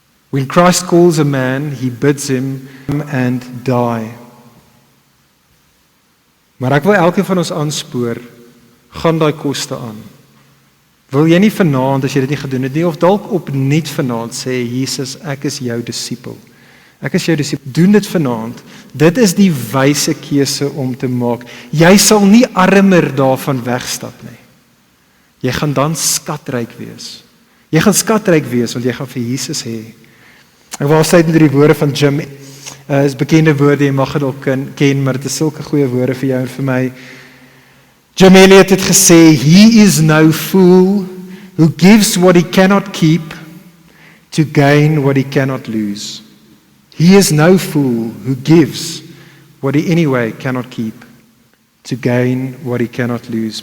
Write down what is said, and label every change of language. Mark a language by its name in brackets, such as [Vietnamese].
[English] When Christ calls a man, he bids him and die. [Afrikaans] Maar ek wil elkeen van ons aanspoor, gaan daai koste aan. Wil jy nie vanaand, as jy dit nie gedoen het nie, of dalk opnuut vanaand sê, Jesus, ek is jou disipel. Ek is jou disipel. Doen dit vanaand. Dit is die wyse keuse om te maak. Jy sal nie armer daarvan wegstap nie. Jy gaan dan skatryk wees. Jy gaan skatryk wees, want jy gaan vir Jesus hê. Ek wil afsluit met die woorde van Jim. Is bekende woorde, jy mag dit ook ken, maar dit is sulke goeie woorde vir jou en vir my. [English] Jim Elliot [Afrikaans] het gesê, [English] he is no fool who gives what he cannot keep to gain what he cannot lose. He is no fool who gives what he anyway cannot keep to gain what he cannot lose.